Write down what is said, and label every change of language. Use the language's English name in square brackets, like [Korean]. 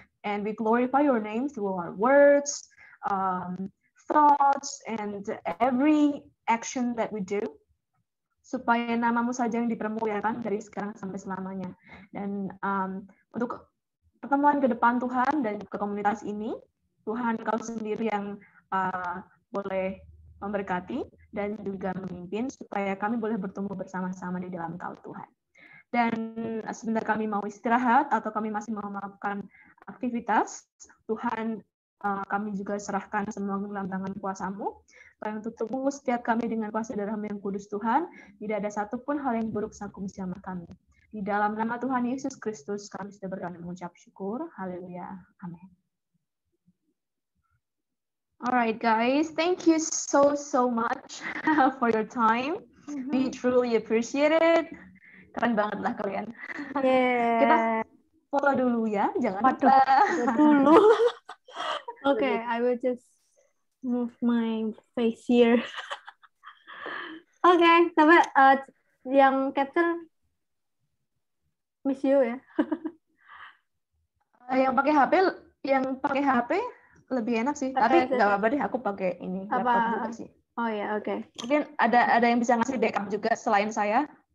[English] And we glorify your name through our words, thoughts, and every action that we do. [Indonesian] Supaya nama-Mu saja yang dipermuliakan dari sekarang sampai selamanya. Dan untuk pertemuan ke depan Tuhan dan ke komunitas ini, Tuhan Kau sendiri yang boleh memberkati dan juga memimpin supaya kami boleh bertumbuh bersama-sama di dalam Kau Tuhan. Dan sebentar kami mau istirahat atau kami masih mau melakukan aktivitas, Tuhan kami juga serahkan semua dalam tangan kuasa-Mu, supaya untuk tubuh setiap kami dengan kuasa darah-Mu yang kudus Tuhan, tidak ada satupun hal yang buruk sakum sama kami. Di dalam nama Tuhan Yesus Kristus, kami sudah berani mengucap syukur. Haleluya. Amin. [English] Alright guys, thank you so much for your time. We truly appreciate it. [Indonesian] Keren banget lah kalian. [English] Yeah. [Indonesian] Kita follow dulu ya, jangan lupa. Dulu. [English] Okay, I will just move my face here. [Indonesian] Okay, sampai yang capture miss you ya. Yang pakai HP lebih enak sih, tapi nggak apa-apa deh, aku pakai ini laptop juga sih. Oh ya, oke. Mungkin ada yang bisa ngasih backup juga selain saya.